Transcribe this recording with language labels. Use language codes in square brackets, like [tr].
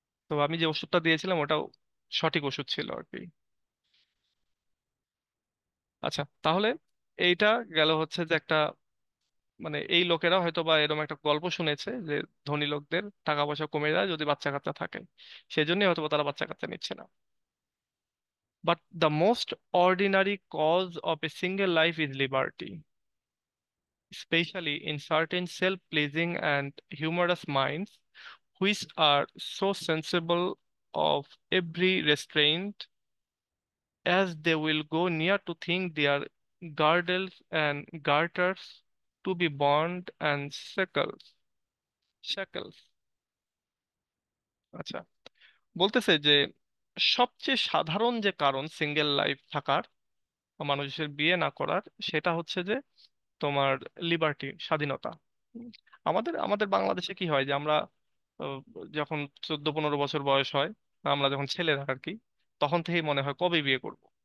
[bn] তো আমি যে ওষুধটা দিয়েছিলাম ওটাও সঠিক ওষুধ ছিল আর কি। আচ্ছা তাহলে এইটা গেল হচ্ছে যে একটা, মানে এই লোকেরা হয়তো বা এরকম একটা গল্প শুনেছে যে ধনী লোকদের টাকা পয়সা কমে যায় যদি বাচ্চা কাচ্চা থাকে, সেই জন্যই হয়তো বা তারা বাচ্চা কাচ্চা নিচ্ছে না। [en] But the most ordinary cause of a single life is liberty, especially in certain self-pleasing and humorous minds, which are so sensible of every restraint, as they will go near to think their girdles and garters to be bond and shackles. [bn] আচ্ছা, বলতেছে যে সবচেয়ে সাধারণ যে কারণ single life থাকার বা মানুষের বিয়ে না করার, সেটা হচ্ছে যে তোমার লিবার্টি, স্বাধীনতা। উম, আমাদের আমাদের বাংলাদেশে কি হয় যে আমরা আহ, যখন 14-15 বছর বয়স হয়, আমরা যখন ছেলেরা আর কি, তখন থেকেই মনে হয় কবে বিয়ে করব।